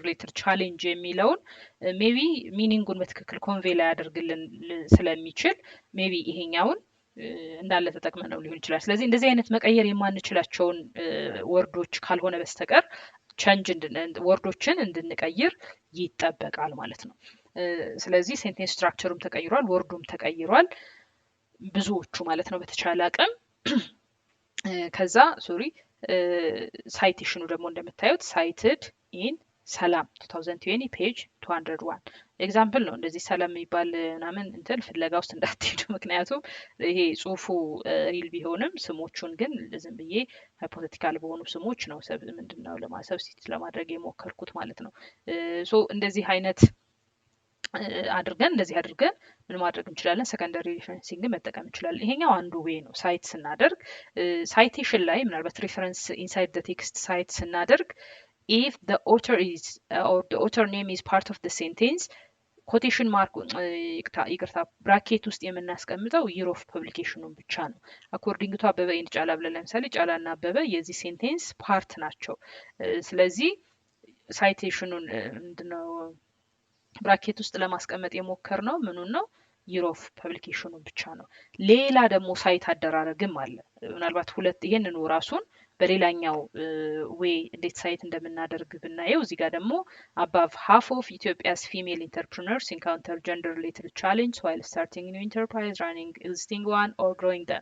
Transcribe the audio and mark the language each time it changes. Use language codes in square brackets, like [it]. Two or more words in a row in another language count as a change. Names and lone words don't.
[en] related challenge [am] የሚለውን [en] maybe meaning [am] በትክክል ኮንቬ ላይ ያደርግልን ስለሚችል ሜቢ ይሄኛውን እንዳለ ተጠቅመነው ሊሆን ይችላል። ስለዚህ እንደዚህ አይነት መቀየር የማንችላቸውን ወርዶች ካልሆነ በስተቀር ወርዶችን እንድንቀይር ይጠበቃል ማለት ነው። ስለዚህ [en] sentence structure [am] ተቀይሯል፣ ወርዱም ተቀይሯል፣ ብዙዎቹ ማለት ነው በተቻለ አቅም። ከዛ ሳይቴሽኑ ደግሞ እንደምታዩት [en] cited in [am] ሰላም 2020 [en] page 201 example [am] ነው። እንደዚህ ሰላም የሚባል ምናምን እንትን ፍለጋ ውስጥ እንዳትሄዱ፣ ምክንያቱም ይሄ ጽሁፉ ሪል ቢሆንም ስሞቹን ግን ዝም ብዬ ሃይፖቴቲካል በሆኑ ስሞች ነው ምንድነው ለማሰብስቲት ለማድረግ የሞከርኩት ማለት ነው። ሶ እንደዚህ አይነት አድርገን እንደዚህ አድርገን ምን ማድረግ እንችላለን? [en] secondary referencing [am] መጠቀም እንችላለን። ይሄኛው አንዱ ዌይ ነው። ሳይት ስናደርግ ሳይቴሽን ላይ ምናልባት [en] reference inside the text [am] ሳይት ስናደርግ [en] if the author is or the author name is part of the sentence quotation mark [am] ይቅርታ ብራኬት ውስጥ የምናስቀምጠው [en] year of publication [am] ብቻ ነው። [en] according to Abebe and [am] ጫላ ብለን ለምሳሌ ጫላና አበበ የዚህ [en] sentence part [am] ናቸው። ስለዚህ ሳይቴሽኑን ምንድነው ብራኬት ውስጥ ለማስቀመጥ የሞከር ነው ምኑን ነው [en] year of publication [am] ብቻ ነው። ሌላ ደግሞ ሳይት አደራረግም አለ። ምናልባት ሁለት ይሄንኑ ራሱን በሌላኛው ዌይ እንዴት ሳይት እንደምናደርግ ብናየው እዚህ ጋር ደግሞ [en] above half of Ethiopia's female entrepreneurs encounter gender related challenge while starting new enterprise, running existing one or growing them.